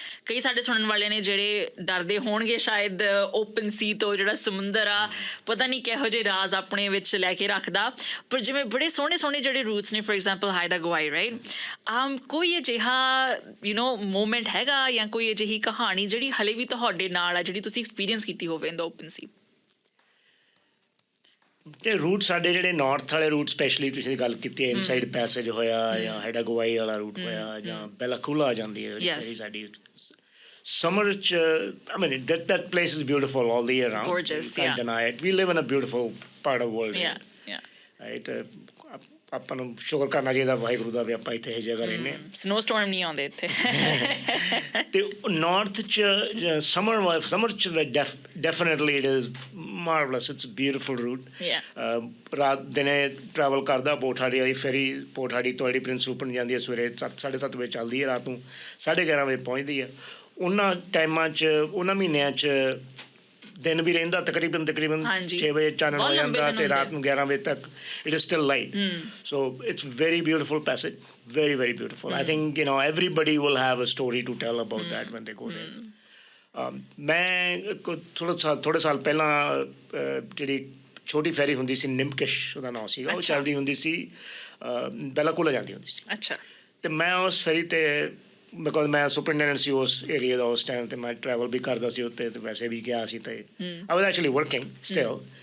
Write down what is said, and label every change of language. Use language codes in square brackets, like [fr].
[pa] ਕਈ ਸਾਡੇ ਸੁਣਨ ਵਾਲੇ ਨੇ ਜਿਹੜੇ ਡਰਦੇ ਹੋਣਗੇ ਸ਼ਾਇਦ ਓਪਨ ਸੀ ਤੋਂ, ਜਿਹੜਾ ਸਮੁੰਦਰ ਆ ਪਤਾ ਨਹੀਂ ਕਿਹੋ ਜਿਹੇ ਰਾਜ਼ ਆਪਣੇ ਵਿੱਚ ਲੈ ਕੇ ਰੱਖਦਾ, ਪਰ ਜਿਵੇਂ ਬੜੇ ਸੋਹਣੇ ਸੋਹਣੇ ਜਿਹੜੇ ਰੂਟਸ ਨੇ, ਫੋਰ ਐਗਜ਼ਾਮਪਲ ਹਾਈਡਾ ਗਵਾਈ ਰਾਈਟ, ਕੋਈ ਅਜਿਹਾ ਮੂਮੈਂਟ ਹੈਗਾ ਜਾਂ ਕੋਈ ਅਜਿਹੀ ਕਹਾਣੀ ਜਿਹੜੀ ਹਲੇ ਵੀ ਤੁਹਾਡੇ ਨਾਲ ਆ ਜਿਹੜੀ ਤੁਸੀਂ ਐਕਸਪੀਰੀਅੰਸ ਕੀਤੀ ਹੋਵੇ ਇਨ ਦਾ ਓਪਨ ਸੀ? ਤੇ ਰੂਟ ਸਾਡੇ ਜਿਹੜੇ ਨਾਰਥ ਵਾਲੇ ਰੂਟ ਸਪੈਸ਼ਲੀ ਤੁਸੀਂ ਗੱਲ ਕੀਤੀ ਹੈ, ਇਨਸਾਈਡ ਪੈਸੇਜ ਹੋਇਆ ਜਾਂ ਹਾਈਡਾ ਗਵਾਈ ਵਾਲਾ ਰੂਟ ਹੋਇਆ ਜਾਂ ਬੈਲਾਕੂਲਾ ਆ ਜਾਂਦੀ ਹੈ ਜਿਹੜੀ ਸਾਡੀ ਸਮਰ 'ਚ [en] I mean that place is beautiful all the year round. Gorgeous, you can't deny it. We live in a beautiful part of the world. Right? [pa] ਆਪਾਂ ਨੂੰ ਸ਼ੁਕਰ ਕਰਨਾ ਚਾਹੀਦਾ ਵਾਹਿਗੁਰੂ ਦਾ ਵੀ ਆਪਾਂ ਇੱਥੇ ਇਹ ਜਗ੍ਹਾ ਰਹਿੰਦੇ ਹਾਂ। ਸਨੋ ਸਟੋਰਮ ਨਹੀਂ ਆਉਂਦੇ ਇੱਥੇ। ਤੇ ਨਾਰਥ 'ਚ ਸਮਰ 'ਚ [en] Definitely it is marvellous, it's beautiful route. [pa] ਰਾਤ ਦਿਨੇ ਟਰੈਵਲ ਕਰਦਾ ਪੋਠਾੜੀ ਵਾਲੀ ਫੈਰੀ, ਪੋਠਾੜੀ ਤੋਂ ਜਿਹੜੀ ਪ੍ਰਿੰਸ ਰੂਪਨ ਜਾਂਦੀ ਹੈ ਸਵੇਰੇ 7:30 ਵਜੇ ਚੱਲਦੀ ਹੈ, ਰਾਤ ਨੂੰ 11:30 ਵਜੇ ਪਹੁੰਚਦੀ ਹੈ। ਉਹਨਾਂ ਟਾਈਮਾਂ 'ਚ ਉਹਨਾਂ ਮਹੀਨਿਆਂ 'ਚ ਦਿਨ ਵੀ ਰਹਿੰਦਾ ਤਕਰੀਬਨ 6 ਵਜੇ ਚਾਨਣ ਹੋ ਜਾਂਦਾ ਤੇ ਰਾਤ ਨੂੰ 11 ਵਜੇ ਤੱਕ [en] It is still light. So it's very beautiful passage, very very beautiful. I think everybody will have a story to tell about that when they go there. [pa] ਮੈਂ ਥੋੜੇ ਸਾਲ ਪਹਿਲਾਂ ਜਿਹੜੀ ਛੋਟੀ ਫੈਰੀ ਹੁੰਦੀ ਸੀ ਨਿਮਕਿਸ਼ ਉਹਦਾ ਨਾਮ ਸੀਗਾ, ਉਹ ਚੱਲਦੀ ਹੁੰਦੀ ਸੀ ਬੈਲਾਕੂਲਾ ਜਾਂਦੀ ਹੁੰਦੀ ਸੀ। ਅੱਛਾ। ਤੇ ਮੈਂ ਉਸ ਫੈਰੀ ਤੇ ਬਿਕੋਜ਼ ਮੈਂ ਸੁਪਰਡੈਂਟ ਸੀ ਉਸ ਏਰੀਆ ਦਾ ਉਸ ਟਾਈਮ ਤੇ ਮੈਂ ਟਰੈਵਲ ਵੀ ਕਰਦਾ ਸੀ ਉੱਤੇ ਤੇ ਵੈਸੇ ਵੀ ਗਿਆ ਸੀ ਤੇ [en] I was actually working still.